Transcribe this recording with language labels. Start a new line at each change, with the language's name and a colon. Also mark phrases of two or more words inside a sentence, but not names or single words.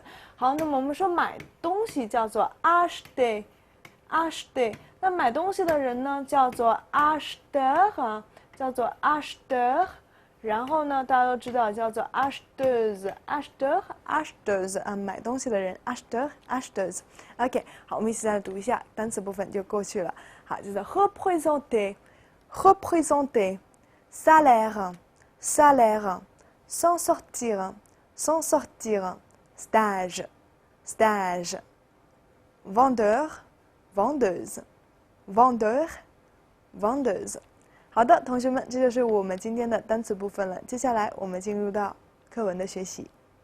Chinese: 好，那么我们说买东西叫做 acheter， 那买东西的人呢叫做 acheteur 啊，叫做 acheteur。然后呢，大家都知道叫做 acheteuse 啊，买东西的人 acheteuse。OK， 好，我们一起再来读一下，单词部分就过去了。好，就是
French: représenter， salaire， s'en sortir， stage， vendeur， vendeuse。
Chinese: 好的，同学们，这就是我们今天的单词部分了。接下来我们进入到课文的学习。